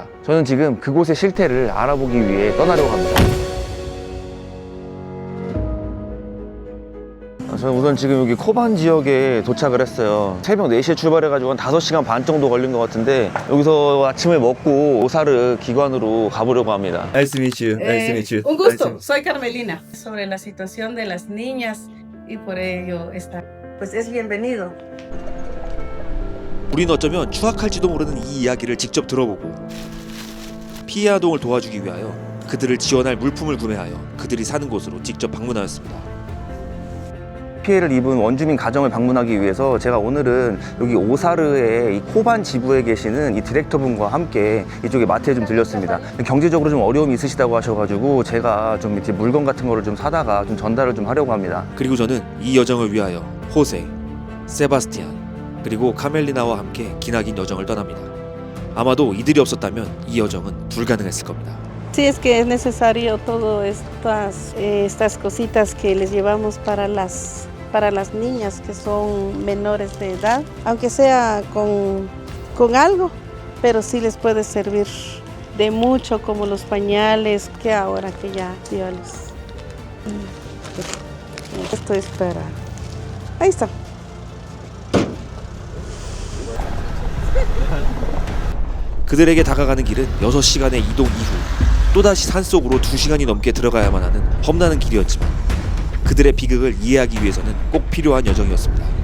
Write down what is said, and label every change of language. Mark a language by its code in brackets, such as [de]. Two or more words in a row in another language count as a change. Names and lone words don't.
[ko] 저는 지금 그곳의 실태를 알아보기 위해 떠나려고 합니다. 저는 우선 지금 여기 코반 지역에 도착을 했어요. 새벽 4시에 출발해가지고 한 5시간 반 정도 걸린 것 같은데 여기서 아침을 먹고 오사르 기관으로 가보려고 합니다. [en] Nice to meet you. Nice to meet you. [es] Un gusto, soy Carmelina. Sobre la situación de las niñas y por ello está. Pues es bienvenido. [ko] 우리는 어쩌면 추악할지도 모르는 이 이야기를 직접 들어보고 피해 아동을 도와주기 위하여 그들을 지원할 물품을 구매하여 그들이 사는 곳으로 직접 방문하였습니다. 피해를 입은 원주민 가정을 방문하기 위해서 제가 오늘은 여기 오사르의 이 코반 지부에 계시는 이 디렉터분과 함께 이쪽에 마트에 좀 들렸습니다. 경제적으로 좀 어려움이 있으시다고 하셔가지고 제가 좀 이렇게 물건 같은 거를 좀 사다가 좀 전달을 좀 하려고 합니다. 그리고 저는 이 여정을 위하여 호세, 세바스티안, 그리고 카멜리나와 함께 기나긴 여정을 떠납니다. 아마도 이들이 없었다면 이 여정은 불가능했을 겁니다. [es] Sí, es que es necesario todas estas cositas que les llevamos para las niñas que son menores de edad, aunque sea con algo, pero sí les puede servir de mucho, como los pañales que ahora que ya dio a luz. Esto es para... Ahí está. [ko] 그들에게 다가가는 길은 6시간의 이동 이후 또다시 산속으로 2시간이 넘게 들어가야만 하는 험난한 길이었지만 그들의 비극을 이해하기 위해서는 꼭 필요한 여정이었습니다.